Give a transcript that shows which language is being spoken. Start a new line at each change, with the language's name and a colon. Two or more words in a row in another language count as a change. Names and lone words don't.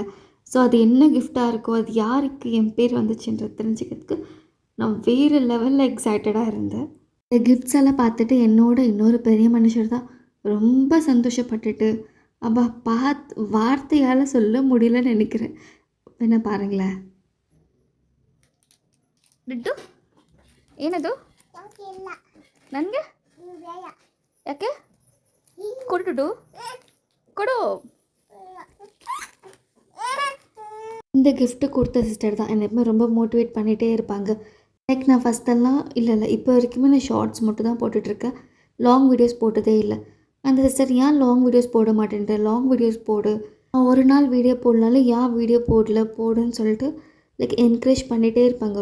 Tamil: ஸோ அது என்ன கிஃப்டாக இருக்கோ, அது யாருக்கு என் பேர் வந்துச்சுன்றது தெரிஞ்சுக்கிறதுக்கு நான் வேறு லெவலில் எக்ஸைட்டடாக இருந்தேன். இந்த கிஃப்ட்ஸ் எல்லாம் பார்த்துட்டு என்னோட இன்னொரு பெரிய மனுஷர் தான் ரொம்ப சந்தோஷப்பட்டுட்டு, அப்பா வார்த்தையால் சொல்ல முடியலன்னு நினைக்கிறேன். என்ன பாருங்களேன்.
Kannada: ದುಡ್ಡು ಏನದು ನನಗೆ ಯಾಕೆ ಕೊಡು ದುಡ್ಡು ಕೊಡು.
Tamil: இந்த கிஃப்ட்டு கொடுத்த சிஸ்டர் தான் என்னை எப்பவுமே ரொம்ப மோட்டிவேட் பண்ணிகிட்டே இருப்பாங்க. லைக் நான் ஃபஸ்ட்டெல்லாம் இல்லை இப்போ வரைக்குமே நான் ஷார்ட்ஸ் மட்டும் தான் போட்டுட்ருக்கேன்.
English: long videos
Tamil: போட்டதே இல்லை. அந்த சிஸ்டர் ஏன்
English: long videos
Tamil: போட மாட்டேன்ற,
English: long videos
Tamil: போடு, நான் ஒரு நாள் வீடியோ போடனாலும் ஏன் வீடியோ போடுன்னு சொல்லிட்டு
English: like encourage
Tamil: பண்ணிகிட்டே இருப்பாங்க.